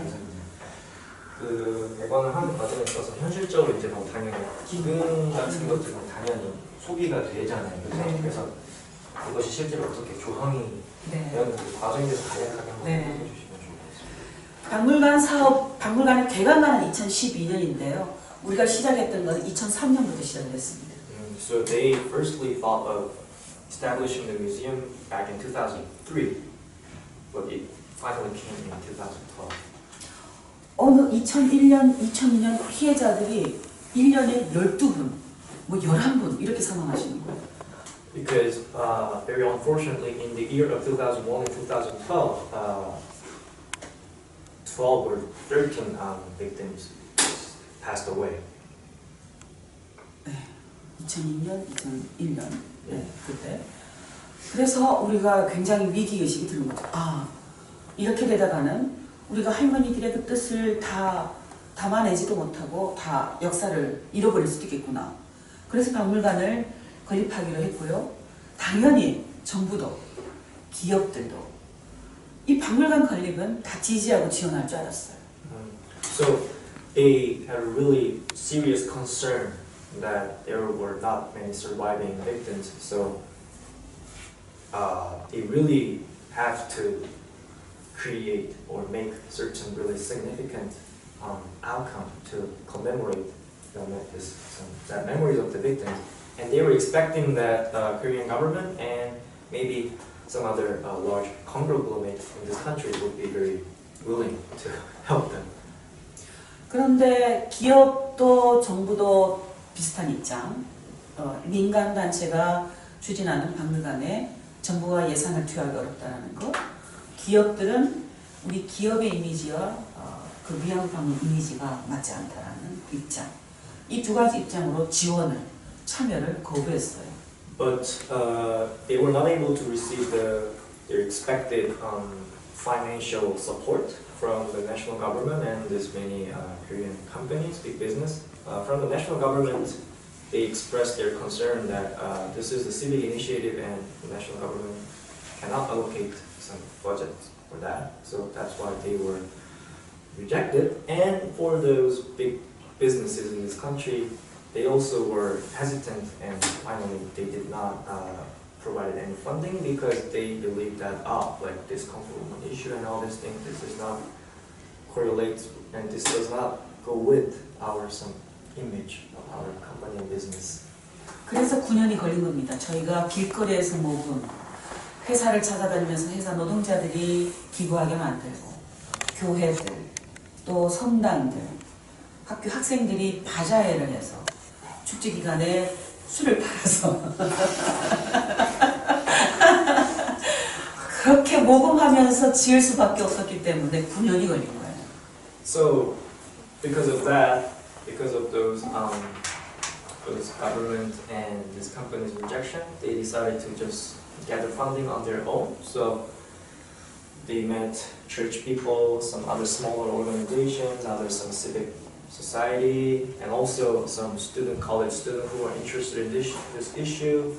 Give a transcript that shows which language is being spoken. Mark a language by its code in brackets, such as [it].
[ko] 그래서 이제 그 개관을 하는 과정에 있어서 현실적으로 이제 뭐 당연히 기금 같은 것들은 당연히 소비가 되잖아요. 네. 그래서 그것이 실제로 어떻게 조성이 되었는지 과정에 대해서 간략하게 한번 해주시면 좋겠습니다. 박물관 사업, 박물관을 개관한 2012년인데요. 우리가 시작했던 건 2003년부터 시작했습니다. [en] So they firstly thought of establishing the museum back in 2003, but it finally came in 2012. [ko] 어느 2001년, 2002년 피해자들이 1년에 12분, 뭐 11분 이렇게 사망하시는 거예요. [en] Because very unfortunately in the year of 2001 and 2012, 12 or 13 victims passed away. [ko] 2002년, 2001년 그때. 그래서 우리가 굉장히 위기의식이 드는 거죠. 아, 이렇게 되다가는 우리가 할머니들의 그 뜻을 다 담아내지도 못하고 다 역사를 잃어버릴 수도 있겠구나. 그래서 박물관을 건립하기로 했고요. 당연히 정부도 기업들도 이 박물관 건립은 다 지지하고 지원할 줄 알았어요. [en] So they had a really serious concern that there were not many surviving victims. So they really have to create or make certain really significant outcome to commemorate the memories of the victims. And they were expecting that the Korean government and maybe some other large conglomerate in this country would be very willing to help them. [ko] 그런데 기업도 정부도 비슷한 입장. 민간 단체가 추진하는 박물관에 정부가 예산을 투여하기 어렵다는 것. 기업들은 우리 기업의 이미지와 그 위안박물 이미지가 맞지 않다라는 입장. 이 두 가지 입장으로 지원을 참여를 거부했어요. [en] But they were not able to receive their expected financial support from the national government and this many Korean companies, big business. From the national government, they expressed their concern that this is a civic initiative and the national government cannot allocate some budget for that. So that's why they were rejected. And for those big businesses in this country, they also were hesitant and finally they did not provide any funding because they believed that like this comfortable issue and all these things, this does not correlate and this does not go with our some image of our company and business. [ko] 그래서 9년이 걸린 겁니다. 저희가 길거리에서 모금, 회사를 찾아다니면서 회사 노동자들이 기부하게 만들고, 교회들, 또 성당들, 학교 학생들이 바자회를 해서 축제 기간에 술을 팔아서 그렇게 모금하면서 지을 수밖에 없었기 때문에 9년이 걸린 거예요. [en] So because of that, because of those government and this company's rejection, they decided to just gather funding on their own. So they met church people, some other smaller organizations, some civic society, and also some college students who are interested in this issue.